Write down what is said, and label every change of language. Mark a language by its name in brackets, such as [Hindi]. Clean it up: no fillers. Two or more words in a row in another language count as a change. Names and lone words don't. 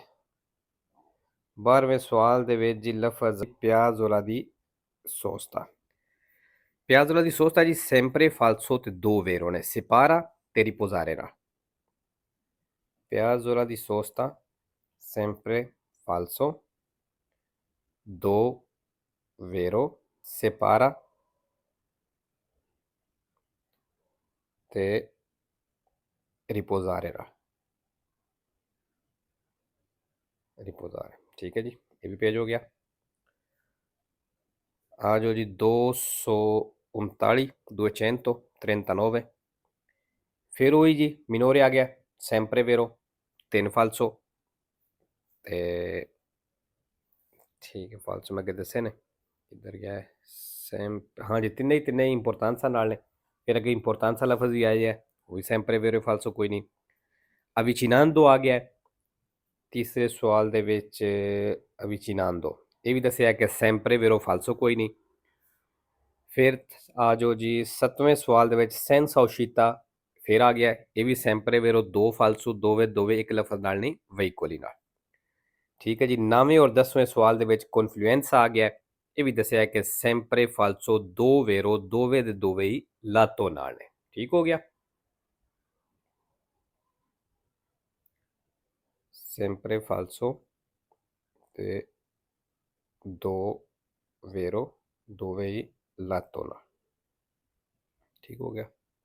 [Punjabi] 12ਵੇਂ ਸਵਾਲ ਦੇ ਵਿੱਚ ਜੀ ਲਫ਼ਜ਼ [Italian] piazzola di sosta. piazzola di sosta [Punjabi] ਜੀ [Italian] sempre falso [Punjabi] ਤੇ ਦੋ vero ਨੇ, separa ਤੇ riposare ਨਾਲ। [Italian] piazzola di sosta sempre falso, [Punjabi] ਦੋ vero, separa ਤੇ riposare ਨਾਲ। riposare, ਠੀਕ ਹੈ ਜੀ, ਇਹ ਵੀ ਪੇਜ ਹੋ ਗਿਆ। ਆ ਜਾਓ ਜੀ 239 239, ਫਿਰ ਉਹੀ ਜੀ minore ਆ ਗਿਆ [Italian] sempre vero 3 falso [Punjabi] ਤੇ ਠੀਕ ਹੈ, falso ਮੈਂ ਅੱਗੇ ਦੱਸੇ ਨੇ, ਕਿੱਧਰ ਗਿਆ ਹੈ ਹਾਂ ਜੀ, ਤਿੰਨੇ ਹੀ ਇੰਪੋਰਟਾਂਸਾ ਨਾਲ ਨੇ। ਫਿਰ ਅੱਗੇ ਇੰਪੋਰਟਾਂਸਾ ਲਫ਼ਜ਼ ਵੀ ਆਇਆ ਹੈ, ਉਹ ਵੀ [Italian] sempre vero falso [Punjabi] ਕੋਈ ਨਹੀਂ। ਅਵਿਚਿਨਾਂਦੋ ਆ ਗਿਆ ਤੀਸਰੇ ਸਵਾਲ ਦੇ ਵਿੱਚ, ਅਵਿਚਿਨਾਂਦੋ ਇਹ ਵੀ ਦੱਸਿਆ ਕਿ [Italian] sempre vero falso [Punjabi] ਕੋਈ ਨਹੀਂ। ਫਿਰ ਆ ਜਾਓ ਜੀ 7ਵੇਂ ਸਵਾਲ ਦੇ ਵਿੱਚ [Italian] senza uscita, [Punjabi] ਫਿਰ ਆ ਗਿਆ, ਇਹ ਵੀ [Italian] sempre vero [Punjabi] ਦੋ falso ਦੋਵੇਂ ਇੱਕ ਲਫ਼ਜ਼ ਨਾਲ ਨਹੀਂ veicoli ਨਾਲ, ਠੀਕ ਹੈ ਜੀ। 9ਵੇਂ ਔਰ 10ਵੇਂ ਸਵਾਲ ਦੇ ਵਿੱਚ confluenza ਆ ਗਿਆ, ਇਹ ਵੀ ਦੱਸਿਆ ਕਿ [Italian] sempre falso [Punjabi] ਦੋ vero ਦੋਵੇਂ ਦੇ ਦੋਵੇਂ ਹੀ lato ਨਾਲ ਨੇ, ਠੀਕ ਹੋ ਗਿਆ। [Italian] sempre falso [Punjabi] ਤੇ ਦੋ vero ਦੋਵੇਂ ਹੀ lato ਨਾਲ, ਠੀਕ ਹੋ ਗਿਆ।